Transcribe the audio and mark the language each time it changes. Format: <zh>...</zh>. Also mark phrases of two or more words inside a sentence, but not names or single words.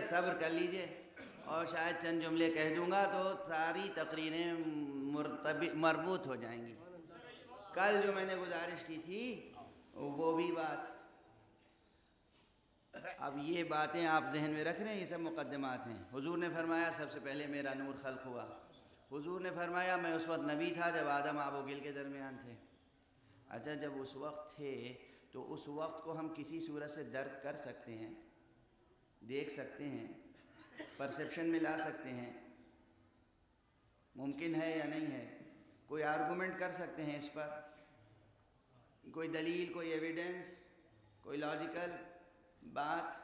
<ur>صبر کر لیجئے اور شاید چند جملے کہہ دوں گا تو ساری تقریریں مربوط ہو جائیں گی. کل جو میں نے گزارش کی تھی وہ بھی بات، اب یہ باتیں آپ ذہن میں رکھ رہے ہیں، یہ سب مقدمات ہیں. حضور نے فرمایا سب سے پہلے میرا نور خلق ہوا. حضور نے فرمایا میں اس وقت نبی تھا جب آدم آب و گل کے درمیان تھے. اچھا جب اس وقت تھے تو اس وقت کو ہم کسی صورت سے درک کر سکتے ہیں، دیکھ سکتے ہیں، پرسیپشن میں لا سکتے ہیں، ممکن ہے یا نہیں ہے؟ کوئی آرگومنٹ کر سکتے ہیں اس پر؟ کوئی دلیل، کوئی ایویڈنس، کوئی لاجیکل بات؟</ur>